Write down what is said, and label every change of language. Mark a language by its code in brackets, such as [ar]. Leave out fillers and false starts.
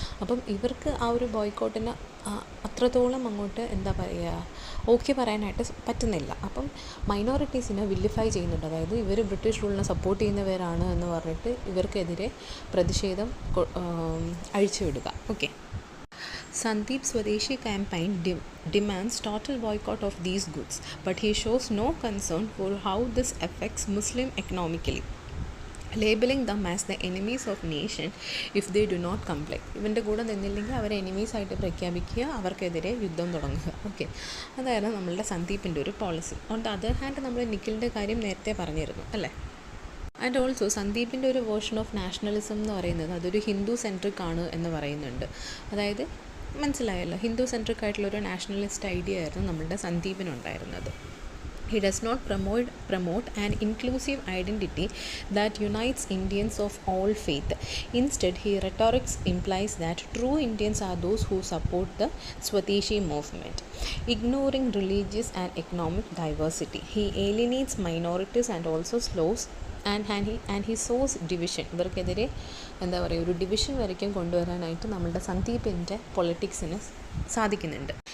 [ml] അപ്പം ഇവർക്ക് ആ ഒരു ബോയ്ക്കോട്ടിന് അത്രത്തോളം അങ്ങോട്ട് ഓക്കെ പറയാനായിട്ട് പറ്റുന്നില്ല. അപ്പം മൈനോറിറ്റീസിനെ വില്ലിഫൈ ചെയ്യുന്നുണ്ട്. അതായത് ഇവർ ബ്രിട്ടീഷ് റൂളിനെ സപ്പോർട്ട് ചെയ്യുന്നവരാണ് എന്ന് പറഞ്ഞിട്ട് ഇവർക്കെതിരെ പ്രതിഷേധം അഴിച്ചുവിടുക. Okay, [en] Sandeep Swadeshi campaign demands total boycott of these goods, but he shows no concern for how this affects Muslim economically, labeling them as the enemies of nation if they do not comply. [ml] ഇവൻ്റെ കൂടെ നിന്നില്ലെങ്കിൽ അവരെ എനിമീസായിട്ട് പ്രഖ്യാപിക്കുക, അവർക്കെതിരെ യുദ്ധം തുടങ്ങുക. Okay, അതായിരുന്നു നമ്മളുടെ സന്ദീപിൻ്റെ ഒരു policy. [en] on the other hand [ml] നമ്മൾ നിഖിലിൻ്റെ കാര്യം നേരത്തെ പറഞ്ഞിരുന്നു അല്ലേ. [en] and also [ml] സന്ദീപിൻ്റെ ഒരു [en] version of nationalism [ml] എന്ന് പറയുന്നത് അതൊരു ഹിന്ദു സെൻട്രിക് ആണ് എന്ന് പറയുന്നുണ്ട്. അതായത് മനസ്സിലായല്ലോ, ഹിന്ദു സെൻട്രിക് ആയിട്ടുള്ളൊരു നാഷണലിസ്റ്റ് ഐഡിയ ആയിരുന്നു നമ്മളുടെ സന്ദീപിനുണ്ടായിരുന്നത്. [en] He does not promote an inclusive identity that unites Indians of all faith. Instead, his rhetoric implies that true Indians are those who support the Swadeshi movement, ignoring religious and economic diversity. He alienates minorities and also slows and he sows division. [ml] ഇവർക്കെതിരെ ഒരു division വരയ്ക്കും കൊണ്ടുവരാനായിട്ട് നമ്മളുടെ സന്ദീപിൻ്റെ പൊളിറ്റിക്സിന് സാധിക്കുന്നുണ്ട്.